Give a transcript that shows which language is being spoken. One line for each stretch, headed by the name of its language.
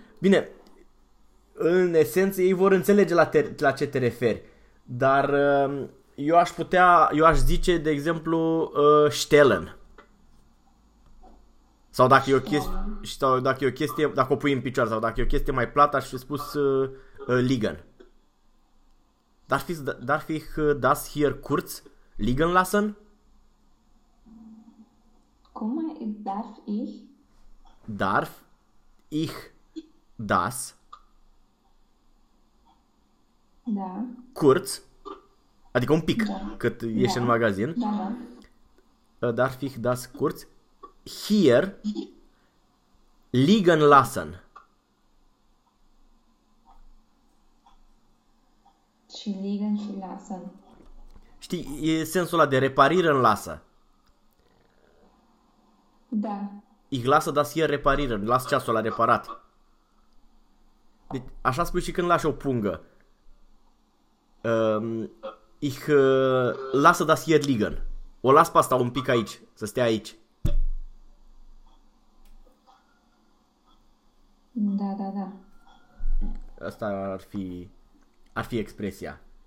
Romanian: Bine, în esență ei vor înțelege la ce te referi. Dar eu aș putea, eu aș zice, de exemplu, stellen. Sau dacă e o chestie,
German: Stellen.
Romanian: sau dacă e o chestie, dacă o pui în picioare, sau dacă e o chestie mai plată, aș fi spus liegen. Dar fi
German: das hier kurz liegen lassen?
Romanian: Cum mai
German: darf ich? Darf ich das
Romanian: Da. kurz, adică un pic, Da. cât ieși în Da. magazin, Da.
German: darf ich das kurz hier liegen lassen?
Romanian: Și ligă și lasă. Știi, e sensul ăla de
German: reparieren lassen.
Romanian: Da.
German: Ich lasse das hier reparieren.
Romanian: Las ceasul la reparat. Deci, așa spui și când lași o pungă.
German: Ich lasse das hier liegen.
Romanian: O las pe asta un pic aici, să stea aici. Da. Asta ar fi expresia.